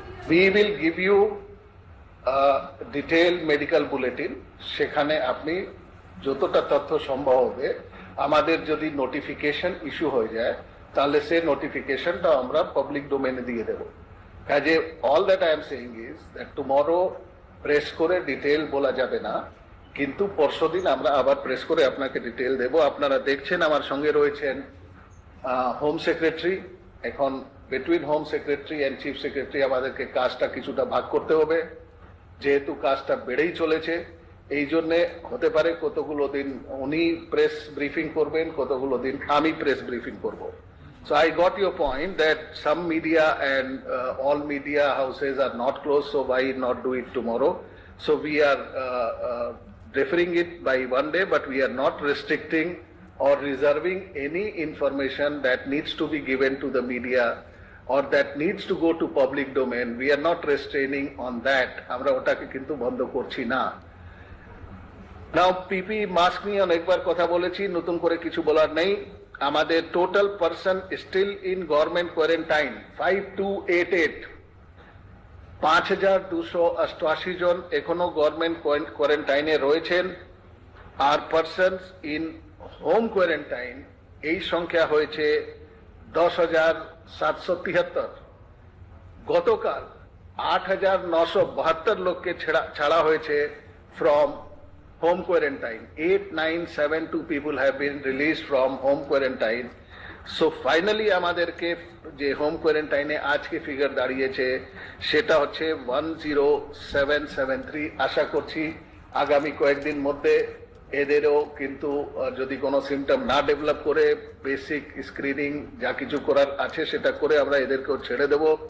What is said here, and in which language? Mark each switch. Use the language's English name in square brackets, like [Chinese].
[English] We will give you a detailed medical bulletin. [Bangla] সেখানে আপনি যতটা তথ্য সম্ভব হবে, আমাদের যদি নোটিফিকেশন ইস্যু হয়ে যায় তাহলে সেই নোটিফিকেশনটা আমরা পাবলিক ডোমেনে দিয়ে দেব। কাজে [English] all that I am saying is that tomorrow [Bangla] press করে ডিটেল বলা যাবে না, কিন্তু পরশুদিন আমরা আবার প্রেস করে আপনাকে ডিটেল দেব। আপনারা দেখছেন আমার সঙ্গে রয়েছেন হোম সেক্রেটারি। এখন between home secretary and chief secretary আমাদেরকে কাজটা কিছুটা ভাগ করতে হবে, যেহেতু কাজটা বেড়েই চলেছে। এই জন্যে হতে পারে কতগুলো দিন উনি প্রেস ব্রিফিং করবেন, কতগুলো দিন আমি প্রেস ব্রিফিং করব। [English] So I got your point that some media and all media houses are not closed, so why not do it tomorrow? So we are deferring it by one day, but we are not restricting or reserving any information that needs to be given to the media or that needs to go to public domain. We are not restraining on that. [Bangla] আমরা ওটাকে কিন্তু বন্ধ করছি না। Now PPE mask নিয়ে অনেকবার কথা বলেছি, নতুন করে কিছু বলার নেই। আমাদের [English] total person still in government quarantine [Bangla] 5288, 5288 জন এখনো গভর্নমেন্ট কোয়ারেন্টাইনে রয়েছেন। আর [English] persons in home quarantine [Bangla] এই সংখ্যা হয়েছে 10,773। গতকাল 8,972 লোককে ছাড়া হয়েছে [English] From home quarantine. 8,972 people have been released from home quarantine. [Bangla] So finally আমাদেরকে যে হোম কোয়ারেন্টাইনে আজকে ফিগার দাঁড়িয়েছে সেটা হচ্ছে 10773। আশা করছি আগামী কয়েকদিন মধ্যে এদেরও কিন্তু যদি কোনো সিমটম না ডেভেলপ করে বেসিক স্ক্রিনিং যা কিছু করার আছে সেটা করে আমরা এদেরকেও ছেড়ে দেব।